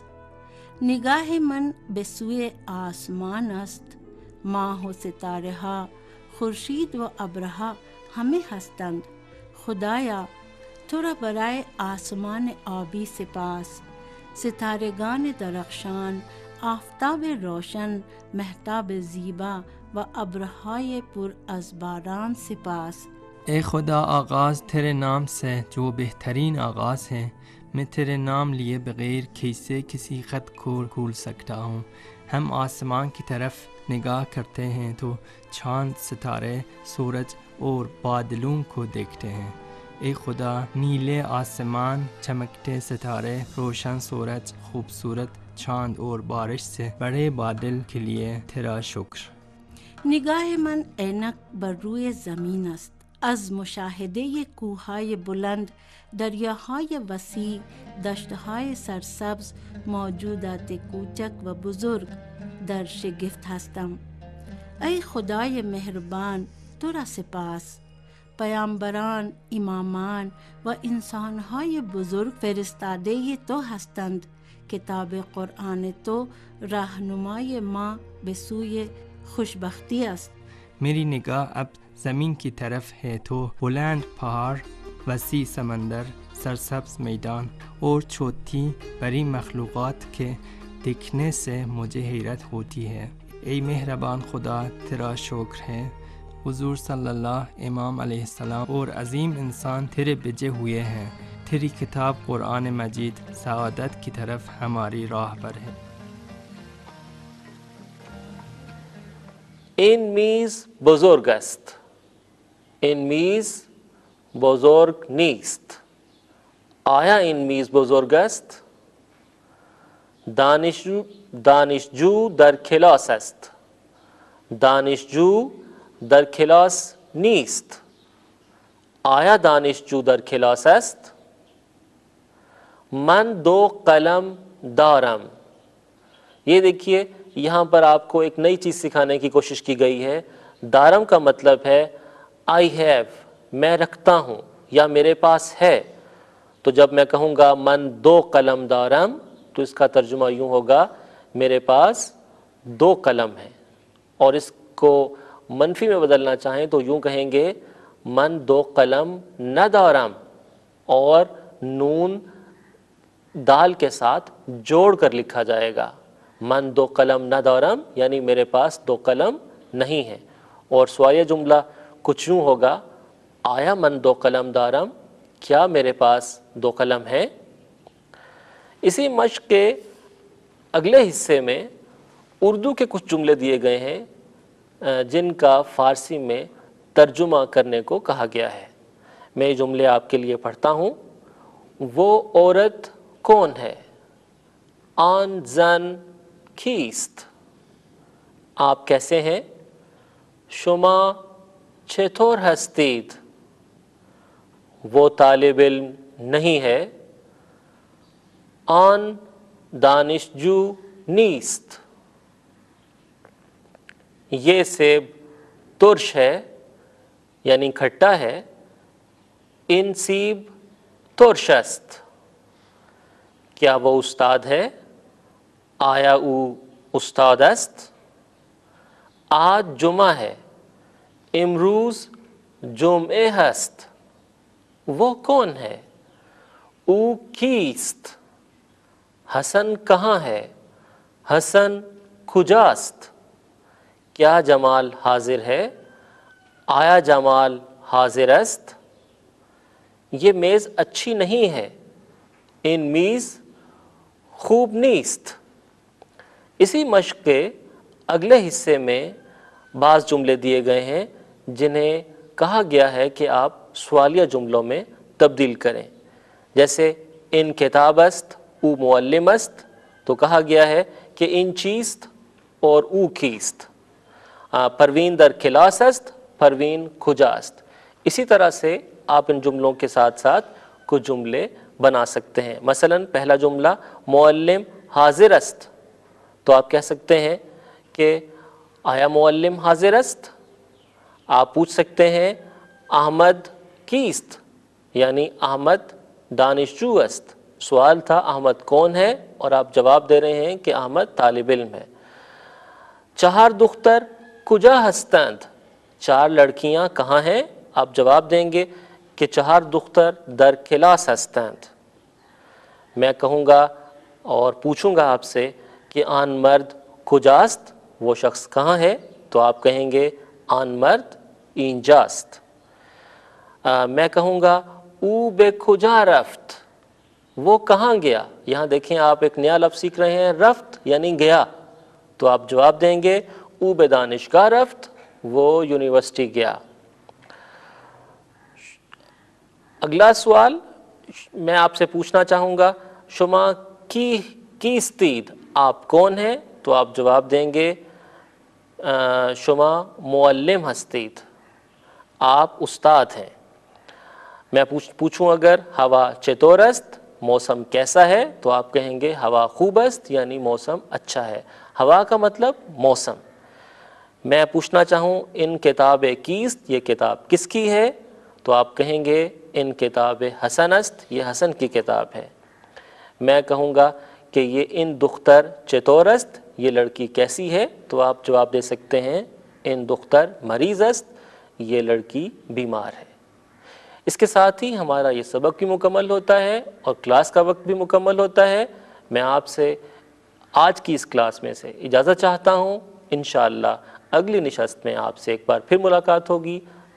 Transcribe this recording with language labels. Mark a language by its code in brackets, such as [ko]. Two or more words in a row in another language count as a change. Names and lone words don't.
[fa] نگاہ من به سوی آسمان است، ماه و ستاره ها، خورشید و ابرها همه هستند. خدایا تو را برای آسمان آبی سپاس، ستارگان درخشان، آفتاب روشن، مهتاب زیبا و ابرهای پر از باران سپاس. [ur] اے خدا آغاز تیرے نام سے جو بہترین آغاز ہے، میں تیرے نام لیے بغیر کیسے کسی خط کو کھول سکتا ہوں. ہم آسمان کی طرف نگاہ کرتے ہیں تو چاند، ستارے، سورج اور بادلوں کو دیکھتے ہیں. اے خدا نیلے آسمان، چمکتے ستارے، روشن سورج، خوبصورت چاند اور بارش سے بڑے بادل کے لیے تیرا شکر. [fa] نگاه من عینک بر روی زمین است، از مشاهده کوههای بلند، دریاهای وسیع، دشتهای سرسبز، موجودات کوچک و بزرگ در شگفت هستم. ای خدای مهربان تو را سپاس. پیامبران، امامان و انسانهای بزرگ فرستاده تو هستند. کتاب قرآن تو راهنمای ما به سوی خوشبختی است. [ur] میری نگاہ اب زمین کی طرف ہے تو بلند پہاڑ، وسیع سمندر، سرسبز میدان اور چھوٹی بڑی مخلوقات کے دیکھنے سے مجھے حیرت ہوتی ہے. اے مہربان خدا تیرا شکر ہے. حضور [ar] صلی اللہ، [ur] امام [ar] علیہ السلام [ur] اور عظیم انسان تیرے بھیجے ہوئے ہیں. تیری کتاب قرآن مجید سعادت کی طرف ہماری راہ پر ہے. [fa] این میز بزرگ است. این میز بزرگ نیست. آیا این میز بزرگ است؟ دانشجو در کلاس است. دانشجو در کلاس نیست. آیا دانشجو در کلاس است؟ من 2 قلم دارم. [ur] یہ دیکھیے یہاں پر آپ کو ایک نئی چیز سکھانے کی کوشش کی گئی ہے. دارم کا مطلب ہے [en] I have, [ur] میں رکھتا ہوں یا میرے پاس ہے. تو جب میں کہوں گا [fa] من 2 قلم دارم [ur] تو اس کا ترجمہ یوں ہوگا میرے پاس 2 قلم ہیں. اور اس کو منفی میں بدلنا چاہیں تو یوں کہیں گے [fa] من 2 قلم ندارم، [ur] اور نون دال کے ساتھ جوڑ کر لکھا جائے گا. [fa] من 2 قلم ندارم [ur] یعنی میرے پاس 2 قلم نہیں ہیں. اور سوالیہ جملہ کچھ یوں ہوگا [fa] آیا من 2 قلم دارم، [ur] کیا میرے پاس 2 قلم ہیں. اسی مشق کے اگلے حصے میں اردو کے کچھ جملے دیے گئے ہیں جن کا فارسی میں ترجمہ کرنے کو کہا گیا ہے. میں یہ جملے آپ کے لیے پڑھتا ہوں. وہ عورت کون ہے؟ [fa] آن زن کیست؟ [ur] آپ کیسے ہیں؟ [fa] شما چطور هستید؟ [ur] وہ طالب علم نہیں ہے. [fa] آن دانشجو نیست. [ur] یہ سیب ترش ہے یعنی کھٹا ہے. [fa] این سیب ترش است. [ur] کیا وہ استاد ہے؟ [fa] آیا او استاد است؟ [ur] آج جمعہ ہے. [fa] امروز جمعه هست. [ur] وہ کون ہے؟ [fa] او کیست؟ [ur] حسن کہاں ہے؟ حسن کجاست؟ کیا جمال حاضر ہے؟ [fa] آیا جمال حاضر است، [ur] یہ میز اچھی نہیں ہے، [fa] این میز خوب نیست۔ [ur] اسی مشق کے اگلے حصے میں بعض جملے دیے گئے ہیں جنہیں کہا گیا ہے کہ آپ سوالیہ جملوں میں تبدیل کریں، جیسے [fa] ان کتاب است او معلم است، [ur] تو کہا گیا ہے کہ [fa] ان چیست [ur] اور [fa] او کیست۔ پروین در کلاس است، پروین کجا است۔ [ur] اسی طرح سے آپ ان جملوں کے ساتھ ساتھ کچھ جملے بنا سکتے ہیں۔ مثلا پہلا جملہ [fa] معلم حاضر است، [ur] تو آپ کہہ سکتے ہیں کہ [fa] آیا معلم حاضر است۔ [ur] آپ پوچھ سکتے ہیں احمد کیست، یعنی [fa] احمد دانشجو است۔ [ur] سوال تھا احمد کون ہے، اور آپ جواب دے رہے ہیں کہ احمد طالب علم ہے۔ [fa] چہار دختر کجا ہستند، [ur] چار لڑکیاں کہاں ہیں، آپ جواب دیں گے کہ [fa] چہار دختر در کلاس ہستند۔ [ur] میں کہوں گا اور پوچھوں گا آپ سے کہ [fa] آن مرد کجاست، [ur] وہ شخص کہاں ہے، تو آپ کہیں گے [fa] آن مرد اینجاست۔ [ur] میں کہوں گا [fa] او بے کجا رفت، [ur] وہ کہاں گیا۔ یہاں دیکھیں آپ ایک نیا لفظ سیکھ رہے ہیں، رفت یعنی گیا، تو آپ جواب دیں گے [fa] او بے دانشگاہ رفت، [ur] وہ یونیورسٹی گیا۔ اگلا سوال میں آپ سے پوچھنا چاہوں گا [fa] شما کیستید، [ur] آپ کون ہیں، تو آپ جواب دیں گے [fa] شما معلم ہستید، [ur] آپ استاد ہیں۔ میں پوچھوں اگر [fa] ہوا چطور است، [ur] موسم کیسا ہے، تو آپ کہیں گے [fa] ہوا خوب است، [ur] یعنی موسم اچھا ہے۔ ہوا کا مطلب موسم۔ میں پوچھنا چاہوں [fa] ان کتاب کیست، [ur] یہ کتاب کس کی ہے، تو آپ کہیں گے [fa] ان کتاب حسن است، [ur] یہ حسن کی کتاب ہے۔ میں کہوں گا کہ یہ [fa] ان دختر چطور است، [ur] یہ لڑکی کیسی ہے، تو آپ جواب دے سکتے ہیں [fa] ان دختر مریض است، [ur] یہ لڑکی بیمار ہے۔ اس کے ساتھ ہی ہمارا یہ سبق بھی مکمل ہوتا ہے اور کلاس کا وقت بھی مکمل ہوتا ہے۔ میں آپ سے آج کی اس کلاس میں سے اجازت چاہتا ہوں، انشاءاللہ اگلی نشست میں آپ سے ایک بار پھر ملاقات ہوگی۔